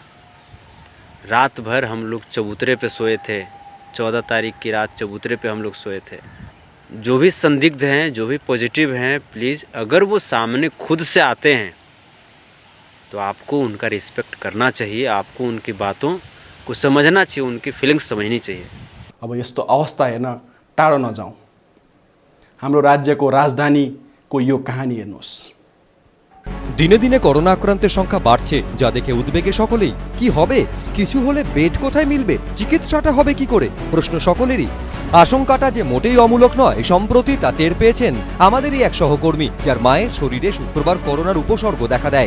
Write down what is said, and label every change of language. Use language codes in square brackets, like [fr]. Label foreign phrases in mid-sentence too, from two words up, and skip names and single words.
[hi] रात भर हम लोग चबूतरे पे सोए थे, 14 तारीख की रात चबूतरे पे हम लोग सोए थे। जो भी संदिग्ध हैं, जो भी पॉजिटिव हैं, प्लीज़ अगर वो सामने खुद से आते हैं तो आपको उनका रिस्पेक्ट करना चाहिए, आपको उनकी बातों को समझना चाहिए, उनकी फिलिंग्स समझनी चाहिए। [ne] अब यस्तो अवस्था हेर्न टाढो नजाउँ। हाम्रो राज्यको राजधानीको यो कहानी हेर्नुहोस्। [bn] দিনে দিনে করোনা আক্রান্তের সংখ্যা বাড়ছে, যা দেখে উদ্বেগে সকলেই। কি হবে? কিছু হলে বেড কোথায় মিলবে? চিকিৎসাটা হবে কি করে? প্রশ্ন সকলেরই। আশঙ্কাটা যে মোটেই অমূলক নয়, সম্প্রতি তা টের পেয়েছেন আমাদেরই এক সহকর্মী, যার মায়ের শরীরে শুক্রবার করোনার উপসর্গ দেখা দেয়।